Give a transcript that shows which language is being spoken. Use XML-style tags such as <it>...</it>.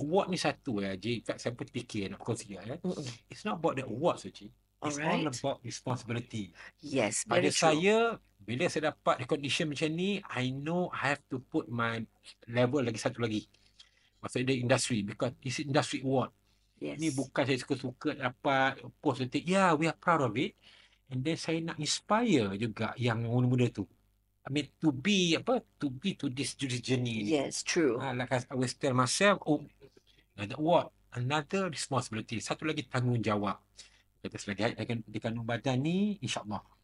<ms>award ni satu in fact saya pun fikir nak consider.</ms> <en>It's not about the award</en> <ms>saja.</ms> <en>It's all about responsibility. Yes,</en> <ms>Pada</ms> <en>very true.</en> <ms>saya, bila saya dapat recognition macam ni,</ms> <en>I know I have to put my level</en> <ms>lagi satu lagi.</ms> <en>Maksudnya industry, because this industry award. Yes.</en> <ms>Ni bukan saya suka-suka dapat post nanti.</ms> <en>Yeah, we are proud of it. And then</en> <ms>saya nak inspire juga yang muda-muda tu.</ms> <en>I mean, to be to this journey ni. Yes, true. Like I always tell myself, another award, another responsibility.</en> <ms>Satu lagi tanggungjawab. Kita selagi di kandung badan ni, insyaAllah.</ms>